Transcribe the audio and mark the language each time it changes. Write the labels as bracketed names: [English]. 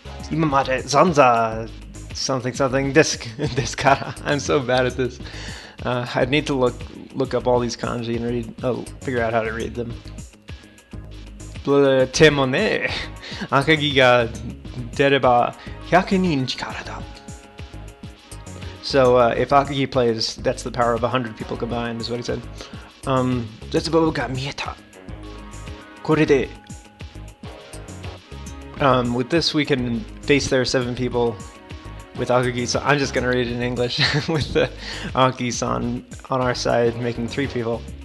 [Japanese] 今まで散々 [English] something something [Japanese] ですから。 [English] I'm so bad at this. I need to look up all these kanji and figure out how to read them. [Japanese] でもね、赤木が出れば100人力だ。 [English] So if Akagi plays, that's the power of 100 people combined, is what he said. [Japanese] 絶望が見えた。これで [English] with this we can face their 7 people with Akagi. So I'm just gonna read it in English with the Akagi-san on our side, making 3 people.